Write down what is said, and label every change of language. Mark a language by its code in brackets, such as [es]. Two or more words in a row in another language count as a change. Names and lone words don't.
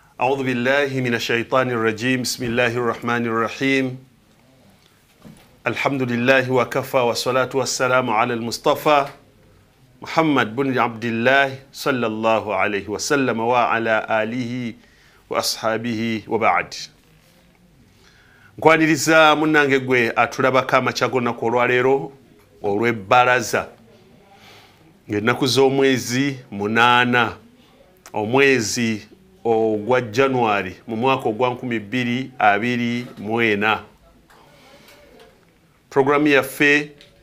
[ar] أعوذ بالله من الشيطان الرجيم بسم الله الرحمن الرحيم الحمد لله وكفى والصلاة والسلام على المصطفى محمد بن عبد الله صلى الله عليه وسلم وعلى آله وأصحابه وبعد [lg] nkwaniriza munange gwe atulabako amakyago nnaku olwaleero olw'ebbalaza ng'ennaku z'omwezi 8 omwezi ogwa January mu mwaka ogwa 2024 programu yaffe